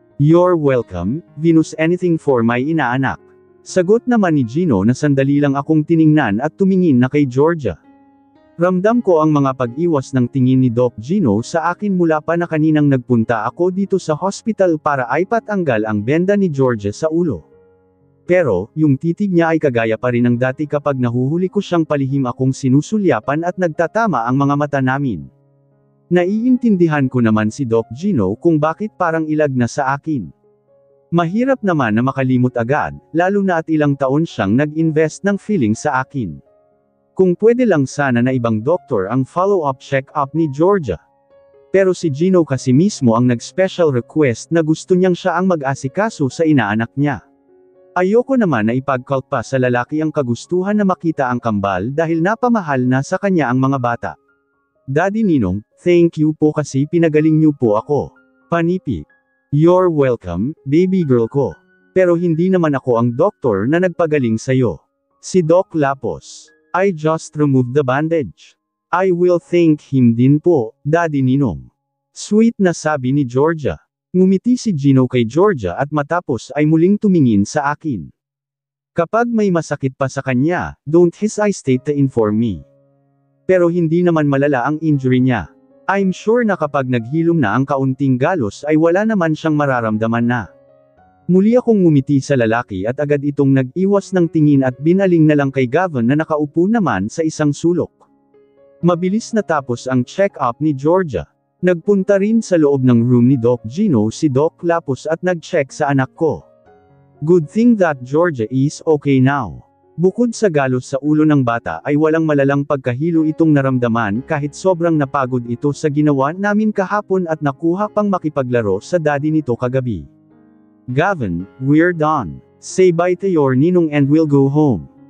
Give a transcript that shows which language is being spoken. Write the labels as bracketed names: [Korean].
[English] You're welcome, Venus, anything for my inaanak. [Filipino] Sagot naman ni Gino na sandali lang akong tiningnan at tumingin na kay Georgia. Ramdam ko ang mga pag-iwas ng tingin ni Doc Gino sa akin mula pa na kaninang nagpunta ako dito sa hospital para ipatanggal ang benda ni Georgia sa ulo. Pero, yung titig niya ay kagaya pa rin ng dati kapag nahuhuli ko siyang palihim akong sinusulyapan at nagtatama ang mga mata namin. Naiintindihan ko naman si Doc Gino kung bakit parang ilag na sa akin. Mahirap naman na makalimot agad, lalo na at ilang taon siyang nag-invest ng feeling sa akin. Kung pwede lang sana na ibang doktor ang follow-up check-up ni Georgia. Pero si Gino kasi mismo ang nag-special request na gusto niyang siya ang mag-asikaso sa inaanak niya. Ayoko naman na ipagkalpa sa lalaki ang kagustuhan na makita ang kambal dahil napamahal na sa kanya ang mga bata. Daddy Ninong, [English] thank you [Filipino] po kasi pinagaling niyo po ako. Panipi. [English] You're welcome, baby girl [Filipino] ko. Pero hindi naman ako ang doktor na nagpagaling sa'yo. Si Doc Lapos. [English] I just removed the bandage. I will thank him [Filipino] din po, Daddy Ninong. Sweet na sabi ni Georgia. Ngumiti si Gino kay Georgia at matapos ay muling tumingin sa akin. Kapag may masakit pa sa kanya, [English] don't hesitate to inform me. [Filipino] Pero hindi naman malala ang injury niya. [English] I'm sure [Filipino] na kapag naghilom na ang kaunting galos ay wala naman siyang mararamdaman na. Muli akong ngumiti sa lalaki at agad itong nag-iwas ng tingin at binaling na lang kay Gavin na nakaupo naman sa isang sulok. Mabilis natapos ang check-up ni Georgia. Nagpunta rin sa loob ng room ni Doc Gino si Doc Lapos at nag-check sa anak ko. [English] Good thing that Georgia is okay now. [Filipino] Bukod sa galos sa ulo ng bata ay walang malalang pagkahilo itong naramdaman kahit sobrang napagod ito sa ginawa namin kahapon at nakuha pang makipaglaro sa daddy nito kagabi. [English] Gavin, we're done. Say bye to your ninong and we'll go home.